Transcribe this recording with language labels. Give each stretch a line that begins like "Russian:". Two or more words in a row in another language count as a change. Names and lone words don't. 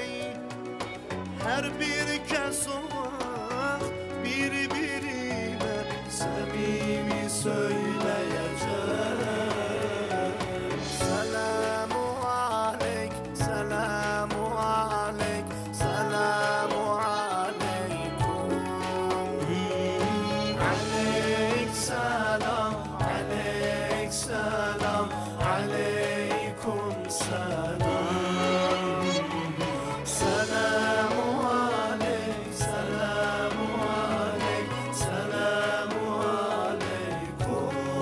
Azerbaijani: Hər bir kəs o vaxt bir-birinə səmimi söyləyəcək.
Arabic: سلام عليك، سلام عليك، سلام عليكم. عليك سلام، عليك سلام، عليكم سلام. سلام عليك، سلام عليك، سلام عليكم.